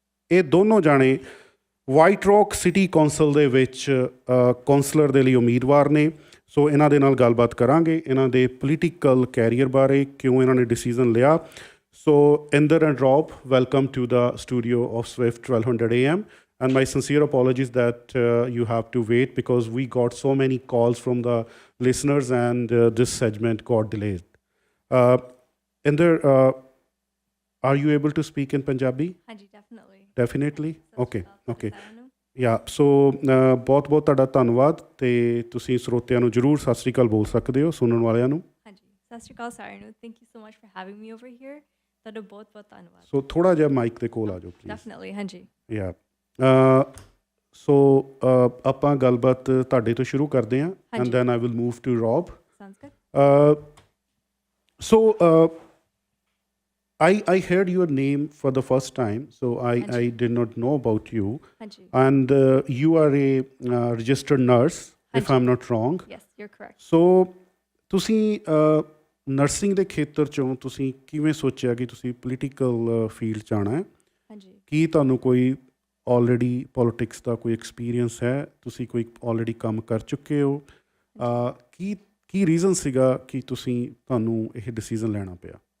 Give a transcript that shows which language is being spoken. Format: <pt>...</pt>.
<pa>ਇਹ ਦੋਨੋਂ ਜਾਣੇ ਵਾਈਟ ਰੌਕ ਸਿਟੀ ਕੌਂਸਲ ਦੇ ਵਿੱਚ ਕੌਂਸਲਰ ਦੇ ਲਈ ਉਮੀਦਵਾਰ ਨੇ। ਸੋ ਇਹਨਾਂ ਦੇ ਨਾਲ ਗੱਲਬਾਤ ਕਰਾਂਗੇ ਇਹਨਾਂ ਦੇ ਪੋਲੀਟੀਕਲ ਕੈਰੀਅਰ ਬਾਰੇ, ਕਿਉਂ ਇਹਨਾਂ ਨੇ ਡਿਸੀਜ਼ਨ ਲਿਆ।</pa> <en>So Inder and Rob, welcome to the studio of Swift 1200 AM. And my sincere apologies that you have to wait because we got so many calls from the listeners and this segment got delayed. Inder, are you able to speak in Punjabi?</en> <pa>ਹਾਂਜੀ, definitely.</pa> <en>Definitely? Okay.</en> <pa>Yeah, so ਬਹੁਤ ਤੁਹਾਡਾ ਧੰਨਵਾਦ ਤੇ ਤੁਸੀਂ ਸਰੋਤਿਆਂ ਨੂੰ ਜ਼ਰੂਰ ਸਤਿ ਸ਼੍ਰੀ ਅਕਾਲ ਬੋਲ ਸਕਦੇ ਹੋ, ਸੁਣਨ ਵਾਲਿਆਂ ਨੂੰ। ਹਾਂਜੀ, ਸਤਿ ਸ਼੍ਰੀ ਅਕਾਲ ਸਾਰਿਆਂ ਨੂੰ।</pa> <en>Thank you so much for having me over here.</en> <pa>ਤੁਹਾਡਾ ਬਹੁਤ ਧੰਨਵਾਦ। ਸੋ ਥੋੜ੍ਹਾ ਜਿਹਾ ਮਾਈਕ ਦੇ ਕੋਲ ਆ ਜਾਓ ਪਲੀਜ਼। Definitely, ਹਾਂਜੀ।</pa> <en>Yeah.</en> <pa>ਸੋ ਆਪਾਂ ਗੱਲਬਾਤ ਤੁਹਾਡੇ ਤੋਂ ਸ਼ੁਰੂ ਕਰਦੇ ਹਾਂ</pa> <en>And then I will move to Rob. Sounds good. So I heard your name for the first time, so I did not know about you.</en> <pa>ਹਾਂਜੀ।</pa> <en>And you are a registered nurse, if I'm not wrong. Yes, you're correct.</en> <pa>So ਤੁਸੀਂ nursing ਦੇ ਖੇਤਰ 'ਚੋਂ ਤੁਸੀਂ ਕਿਵੇਂ ਸੋਚਿਆ ਕਿ ਤੁਸੀਂ ਪੋਲੀਟੀਕਲ ਫੀਲਡ 'ਚ ਆਉਣਾ ਹੈ? ਹਾਂਜੀ। ਕੀ ਤੁਹਾਨੂੰ ਕੋਈ ਆਲਰੇਡੀ ਪੋਲੀਟਿਕਸ ਦਾ ਕੋਈ ਐਕਸਪੀਰੀਅੰਸ ਹੈ? ਤੁਸੀਂ ਕੋਈ ਆਲਰੇਡੀ ਕੰਮ ਕਰ ਚੁੱਕੇ ਹੋ? ਕੀ ਰੀਜ਼ਨ ਸੀਗਾ ਕਿ ਤੁਹਾਨੂੰ ਇਹ ਡਿਸੀਜ਼ਨ ਲੈਣਾ ਪਿਆ?</pa>